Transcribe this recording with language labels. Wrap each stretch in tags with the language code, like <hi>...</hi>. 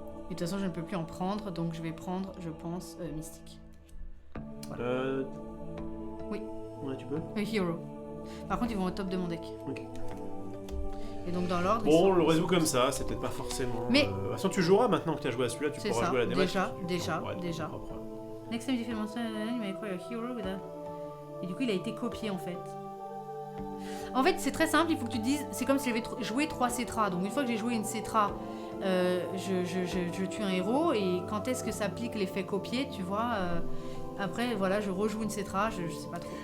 <fr>Et de toute façon, je ne peux plus en prendre, donc je vais prendre, je pense, Mystique. Voilà. Oui. Ouais, tu peux.</fr> <en>Hero.</en> <fr>Par contre, ils vont au top de mon deck. Ok. Et donc dans l'ordre. Bon, on le résout comme ça, c'est peut-être pas forcément. Mais. De toute façon, tu joueras maintenant que tu as joué à celui-là, tu pourras jouer à la démat. Déjà.</fr> <en>Next time you defeat monster, you may acquire a hero with a...</en> <fr>Et du coup, il a été copié en fait. En fait, c'est très simple, il faut que tu te dises, c'est comme si j'avais joué 3 Cetras. Donc une fois que j'ai joué une Cetra, je tue un héros, et quand est-ce que s'applique l'effet copier, tu vois après, voilà, je rejoue une Cetra, je sais pas trop.</fr>